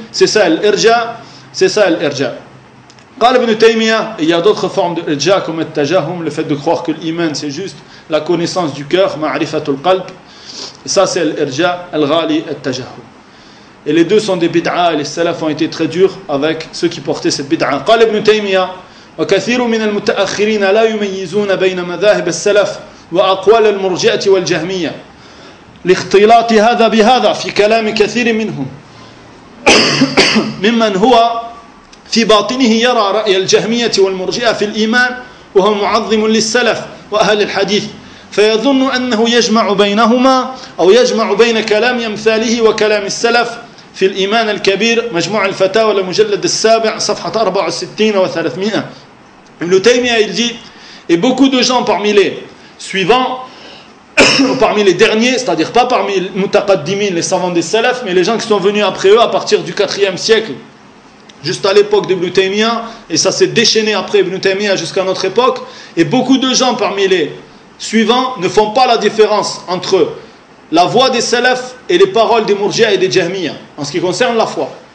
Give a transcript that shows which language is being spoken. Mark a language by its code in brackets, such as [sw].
[fr] C'est ça l'irja. C'est ça l'irja. [ar] قال ابن تيمية, [fr] il y a d'autres formes de irja comme le tajahum, le fait de croire que l'iman c'est juste la connaissance du cœur, ma'rifatul qalb, et ça c'est l'irja, al-ghali, al-tajahum, et les deux sont des bid'a, et les salafs ont été très durs avec ceux qui portaient cette bid'a. [ar] قال ابن تيمية وكثير من المتأخرين لا يميزون بين مذاهب السلف وأقوال المرجئة والجهمية لاختلاط هذا بهذا في كلام كثير منهم ممن هو في باطنه يرى رأي الجهمية والمرجئة في الإيمان وهو معظم للسلف وأهل الحديث فيظن أنه يجمع بينهما أو يجمع بين كلام أمثاله وكلام السلف في الإيمان الكبير مجموع الفتاوى المجلد السابع صفحة 64 و 300. [fr] Ibn Taymiyyah il dit: et beaucoup de gens parmi les suivants parmi les derniers, c'est-à-dire pas parmi les mutaqaddimin, les savants des salafs, mais les gens qui sont venus après eux à partir du 4e siècle, juste à l'époque d'Ibn Taymiyyah, et ça s'est déchaîné après Ibn Taymiyyah jusqu'à notre époque, et beaucoup de gens parmi les suivants ne font pas la différence entre la voix des salafs et les paroles des murji'a et des jahmiya en ce qui concerne la foi.